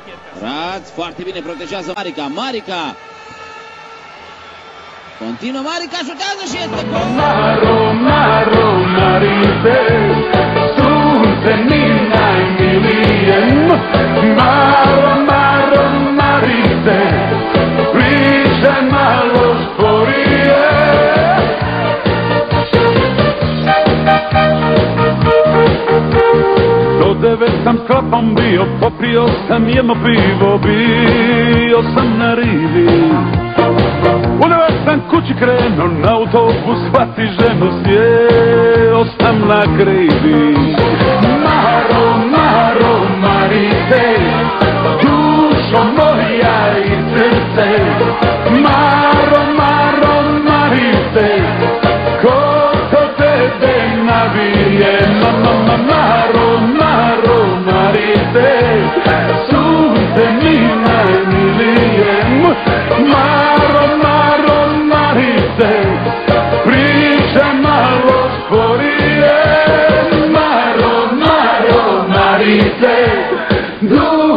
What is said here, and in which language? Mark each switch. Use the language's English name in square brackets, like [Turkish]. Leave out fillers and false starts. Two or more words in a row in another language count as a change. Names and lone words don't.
[Romanian] Rad, foarte bine protejează Marica. Marica! Continuă Marica, șutează și este gol! [Croatian] Maro, Maro, Marite, sunte mi najmilije. Maro, Maro, Marite, pričaj malo sporije. Do 9 sam s klapom bio, popio sam jedno pivo, bio sam na rivi. U 9 sam kući krenuo, na autobus hvati ženu, sjeo sam na krivi. Maro, Maro, Marite, dušo moja i srce. Maro, Maro, Marite, ko to tebe navije. Maro, Maro, Marite, sunce mi najmilije. Maro, Maro, Marite, pričaj malo sporije. Maro, Maro, Marite,